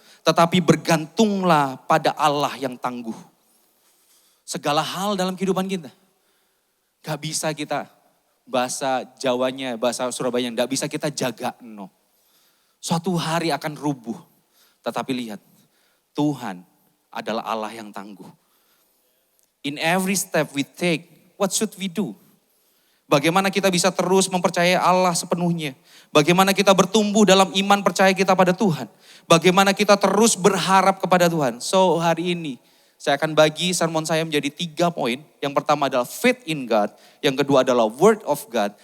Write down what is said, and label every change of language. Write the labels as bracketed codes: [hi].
[id] Tetapi bergantunglah pada Allah yang tangguh. Segala hal dalam kehidupan kita. Gak bisa kita, bahasa Jawanya, bahasa Surabaya, gak bisa kita jaga. No. Suatu hari akan rubuh. Tetapi lihat, Tuhan adalah Allah yang tangguh. [en] In every step we take, what should we do? [id] Bagaimana kita bisa terus mempercayai Allah sepenuhnya. Bagaimana kita bertumbuh dalam iman percaya kita pada Tuhan. Bagaimana kita terus berharap kepada Tuhan. So hari ini saya akan bagi sermon saya menjadi 3 poin. Yang pertama adalah [en] faith in God. [id] Yang kedua adalah [en] word of God.